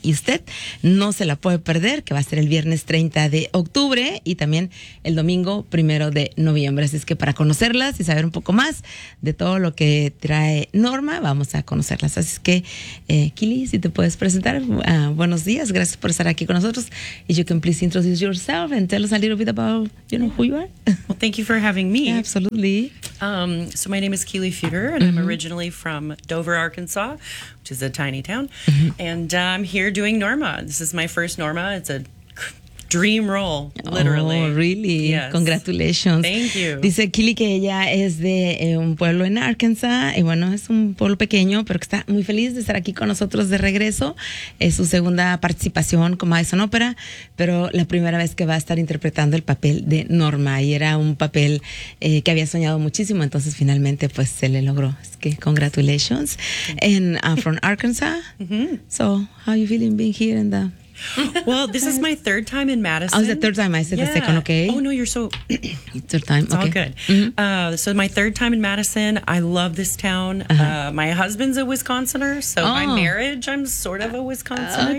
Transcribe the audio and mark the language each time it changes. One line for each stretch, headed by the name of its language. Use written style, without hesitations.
Spanish: Y usted no se la puede perder, que va a ser el viernes 30 de octubre y también el domingo primero de noviembre. Así es que para conocerlas y saber un poco más de todo lo que trae Norma, vamos a conocerlas. Así es que, Kelly, si te puedes presentar. Buenos días, gracias por estar aquí con nosotros.
English: If you can please introduce yourself and tell us a little bit about, you know, who you are. Well, thank you for having me. Yeah, absolutely. So my name is Kelly Fugger, and I'm originally from Dover, Arkansas, which is a tiny town, and I'm here doing Norma. This is my first Norma. It's a dream role, literally. Oh, really? Yes. Congratulations. Thank you.
Spanish: Dice Kelly que ella es de un pueblo en Arkansas, y bueno, es un pueblo pequeño, pero que está muy feliz de estar aquí con nosotros de regreso. Es su segunda participación con Madison Opera, pero la primera vez que va a estar interpretando el papel de Norma, y era un papel que había soñado muchísimo, entonces finalmente pues se le logró. Así que
English: congratulations. And I'm from Arkansas. So, how are you feeling being here in the... Well, this is my third time in Madison. Oh, it's the third time. I said the second, okay. Oh, no, you're so... third time, it's okay. All good. So my third time in Madison. I love this town. Uh-huh. My husband's a Wisconsiner, so by marriage, I'm sort of a Wisconsinite.